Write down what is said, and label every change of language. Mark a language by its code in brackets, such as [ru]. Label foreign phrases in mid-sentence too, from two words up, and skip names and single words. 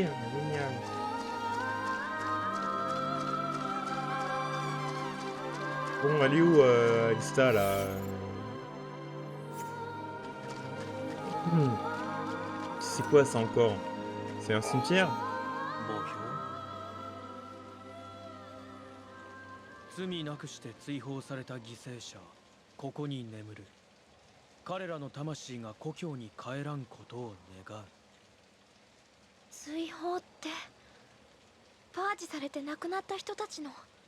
[fr] Génial. Bon, elle est où Alista là? C'est quoi ça encore? C'est un cimetière? [ja] 罪なくして追放された犠牲者、ここに眠る。彼らの魂が故郷に帰らんことを願う。追放ってパージされて亡くなった人たちの。